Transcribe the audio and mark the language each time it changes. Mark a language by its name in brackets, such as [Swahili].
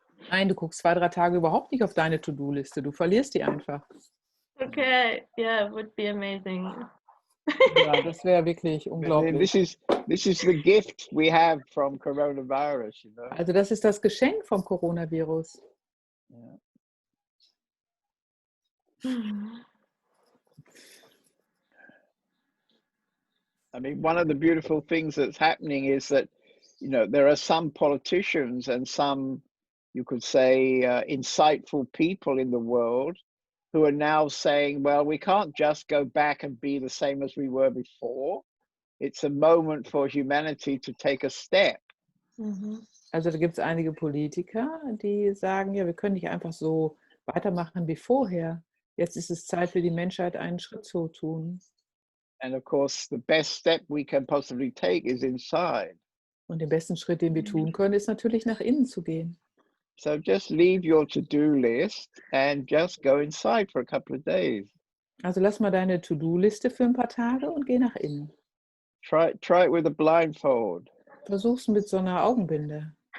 [German] Nein, du guckst 2, 3 Tage überhaupt nicht auf deine To-Do-Liste. Du verlierst die einfach. [English] Okay, yeah, it would be amazing. [German] Ja, das wäre wirklich unglaublich. [English] This is the gift we have from coronavirus. You know. [German] Also das ist das Geschenk vom Coronavirus. [English] Yeah. I mean, one of the beautiful things that's happening is that, you know, there are some politicians and some, you could say, insightful people in the world who are now saying, well, we can't just go back and be the same as we were before. It's a moment for humanity to take a step. [German] Also da gibt es einige Politiker, die sagen, ja, wir können nicht einfach so weitermachen wie vorher. Jetzt ist es Zeit für die Menschheit, einen Schritt zu tun. [English] And of course, the best step we can possibly take is inside. [German] Und den besten Schritt, den wir tun können, ist natürlich nach innen zu gehen. [English] So just leave your to-do list and just go inside for a couple of days. [German] Also lass mal deine To-Do-Liste für ein paar Tage und geh nach innen. [English] Try it with a blindfold. [German] Versuch's mit so einer Augenbinde.